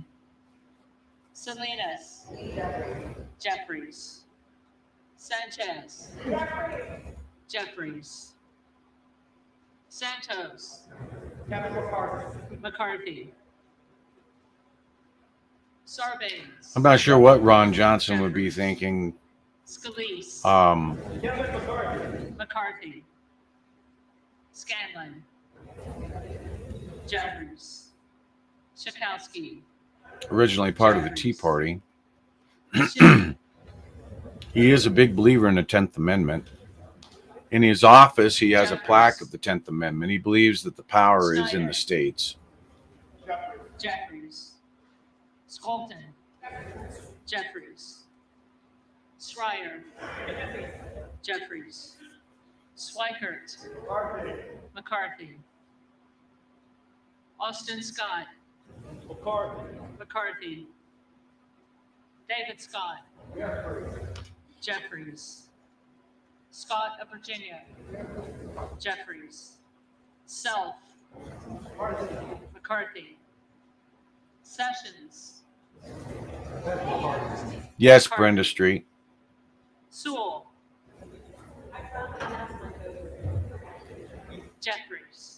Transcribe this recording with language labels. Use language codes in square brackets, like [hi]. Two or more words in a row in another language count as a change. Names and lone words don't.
[en] Salinas. Jeffries. Sanchez. Jeffries. Santos. Kevin McCarthy. McCarthy. Sarbanes. I'm not sure what Ron Johnson would be thinking. Scalise. Kevin McCarthy. McCarthy. Scanlon. Jeffries. Schakowsky. Originally part of the Tea Party. Schiff. He is a big believer in the 10th Amendment. In his office, he has a plaque of the 10th Amendment. He believes that the power is in the states. Jeffries. Scolton. Jeffries. Schreier. Jeffries. Swikert. McCarthy. Austin Scott. McCarthy. David Scott. Jeffries. Scott of Virginia. Jeffries. Self. McCarthy. Sessions. Yes, Brenda Street. Sewell. Jeffries.